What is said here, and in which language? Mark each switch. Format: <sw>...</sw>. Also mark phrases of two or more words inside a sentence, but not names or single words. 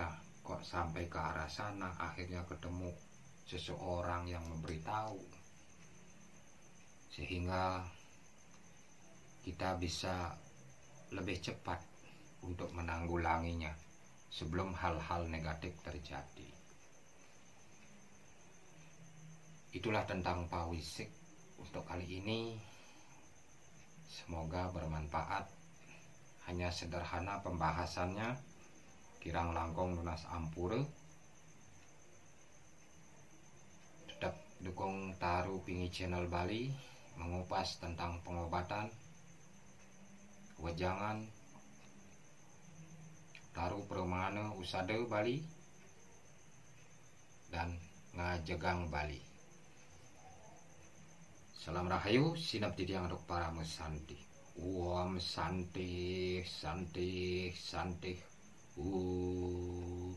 <id>Kok sampai ke arah sana, akhirnya ketemu seseorang yang memberitahu, sehingga kita bisa lebih cepat untuk menanggulanginya sebelum hal-hal negatif terjadi. Itulah tentang Pawisik untuk kali ini. Semoga bermanfaat. Hanya sederhana pembahasannya,</id> <ban>kirang langkung lunas ampure.</ban> <id>Tetap dukung Taru Pingi Channel Bali, mengupas tentang pengobatan, wejangan, taruh permana usada Bali, dan</id> <ban>ngajegang Bali. Salam rahayu, sinap tidiang dok para mesanti.</ban> <sa>Om santi, santi, santi.</sa>